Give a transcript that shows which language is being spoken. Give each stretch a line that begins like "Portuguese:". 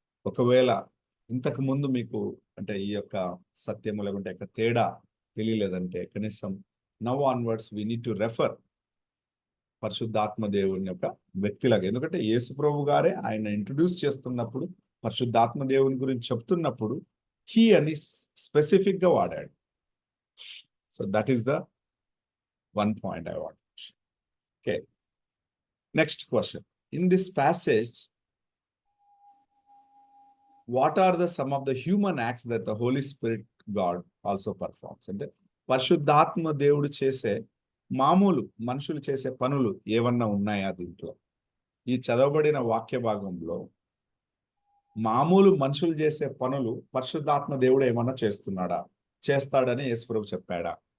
Telugu: ఒకవేళ ఇంతకు ముందు మీకు అంటే ఈ యొక్క సత్యము లేకుంటే యొక్క తేడా తెలియలేదంటే కనీసం
English: now onwards we need to refer
Telugu: పరిశుద్ధాత్మ దేవుని యొక్క వ్యక్తిలాగా. ఎందుకంటే యేసు ప్రభు గారే ఆయన ఇంట్రడ్యూస్ చేస్తున్నప్పుడు, పరిశుద్ధాత్మ దేవుని గురించి చెప్తున్నప్పుడు హీ అని స్పెసిఫిక్ గా వాడాడు.
English: So that is the one point I want to share. Okay. Next question. In this passage, what are some of the human acts that the Holy Spirit God also performs?
Telugu: అంటే పరిశుద్ధాత్మ దేవుడు చేసే మామూలు మనుషులు చేసే పనులు ఏమన్నా ఉన్నాయా దీంట్లో? ఈ చదవబడిన వాక్య భాగంలో మామూలు మనుషులు చేసే పనులు పరిశుద్ధాత్మ దేవుడు ఏమన్నా చేస్తున్నాడా, చేస్తాడని యేసుప్రభు చెప్పాడా?